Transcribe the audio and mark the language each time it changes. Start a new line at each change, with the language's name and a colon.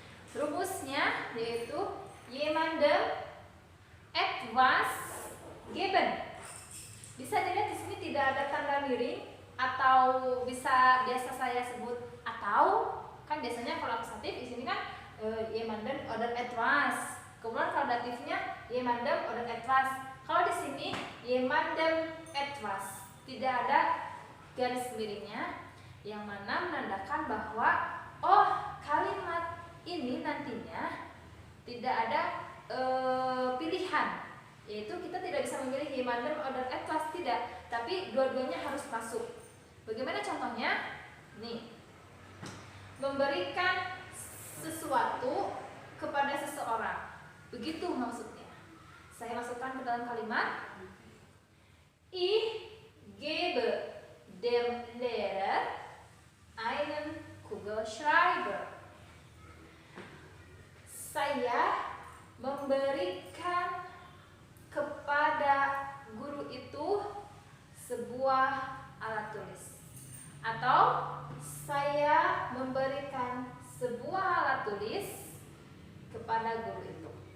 Indonesian: Rumusnya yaitu
German: jemandem etwas geben.
Indonesian: Bisa dilihat di sini tidak ada tanda miring atau biasa saya sebut atau, kan biasanya kalau akusatif di sini kan
German: jemandem oder etwas.
Indonesian: Kemudian kalau datifnya
German: jemandem oder etwas.
Indonesian: Kalau di sini
German: jemandem etwas,
Indonesian: tidak ada garis miringnya, yang mana menandakan bahwa kalimat ini nantinya tidak ada pilihan, yaitu kita tidak bisa memilih
German: jemandem oder etwas,
Indonesian: tidak, tapi dua-duanya harus masuk. Bagaimana contohnya? Nih, memberikan sesuatu kepada seseorang. Begitu maksudnya. Saya masukkan ke dalam kalimat.
German: Ich gebe dem Lehrer einen Kugelschreiber.
Indonesian: Saya memberikan kepada guru itu sebuah alat tulis. Atau saya memberikan sebuah alat tulis kepada guru itu.